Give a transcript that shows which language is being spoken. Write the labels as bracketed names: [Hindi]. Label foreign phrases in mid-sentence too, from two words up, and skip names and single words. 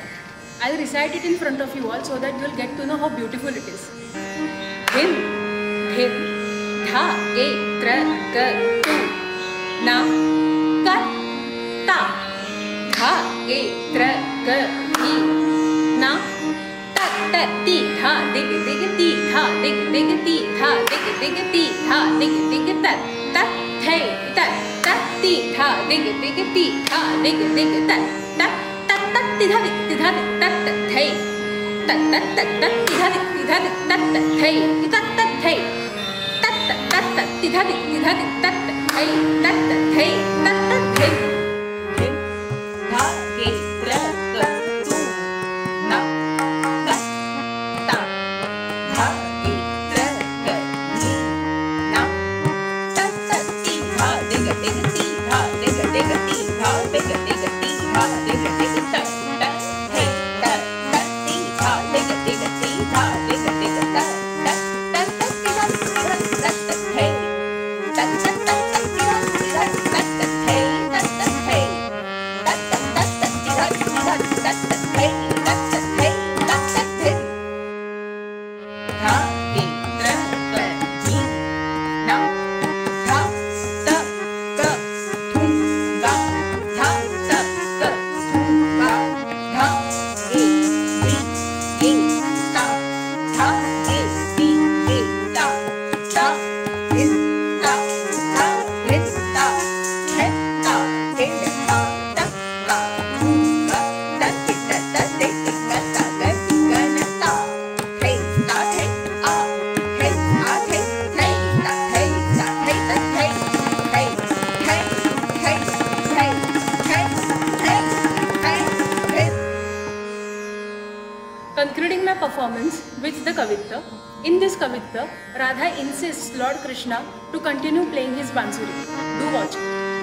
[English] I will recite it in front of you all so that you will get to know how beautiful it is. Him, धिन धा गे त्र ग तु ना क ता धा गे त्र ग धी ना ट ट ती धा दिग दिग ती धा दिग दिग ती धा दिग दिग ती धा दिग दिग त त थे त त ती धा दिग दिग ती धा दिग दिग त त त त ती धा दिग त त थे त त त त ती धा दिग त त थे त त थे त त त ती धा दिग त त थे त त थे त त थे धिन धा गे त्र ग तु ना क ता धा गे त्र ग धी ना त त ती धा दिग दिग ती धा दिग दिग ती धा दिग दिग ती धा दिग दिग त त थे त त ती धा दिग दिग ती धा दिग दिग त त त त ती धा दिग त त थे त त त त ती धा दिग त त थे त त थे त त त त ती धा दिग त त थे त त थे त त थे धा गे त्र ग धी ना धा त ग थु गा धा त ग थु गा धा गे धी गे ता धा गे धी गे ता ता धिन ता धा धिन ता थे ता धिन ता त गा थु गा त ति त त ति ति ग ता ग ति ग न ता थे ता थे आ थे आ थे थे ता थे ता थे त थे थे थे थे थे थे थे थे थे. Concluding my performance with the Kavitya. In this Kavitya, Radha insists Lord Krishna to continue playing his bansuri. Do watch it.